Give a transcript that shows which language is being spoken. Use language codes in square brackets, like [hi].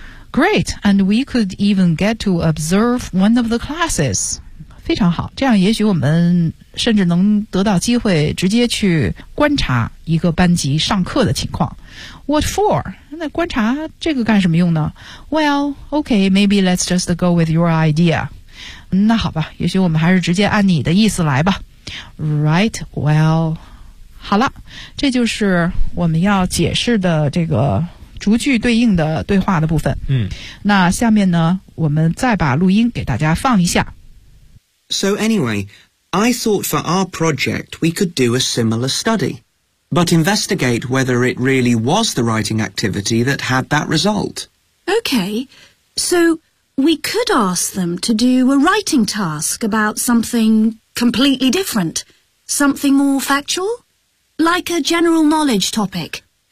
[en] Great, and we could even get to observe one of the classes. [zh] 非常好，这样也许我们甚至能得到机会直接去观察一个班级上课的情况。 [en] What for? [zh] 那观察这个干什么用呢？ [en] Well, okay, maybe let's just go with your idea. [zh] 那好吧，也许我们还是直接按你的意思来吧。 [en] Right, well, [zh] 好了，这就是我们要解释的这个逐句对应的对话的部分。嗯，那下面呢，我们再把录音给大家放一下。 [en] So anyway, I thought for our project we could do a similar study, but investigate whether it really was the writing activity that had that result. Okay, so we could ask them to do a writing task about something completely different, something more factual, like a general knowledge topic.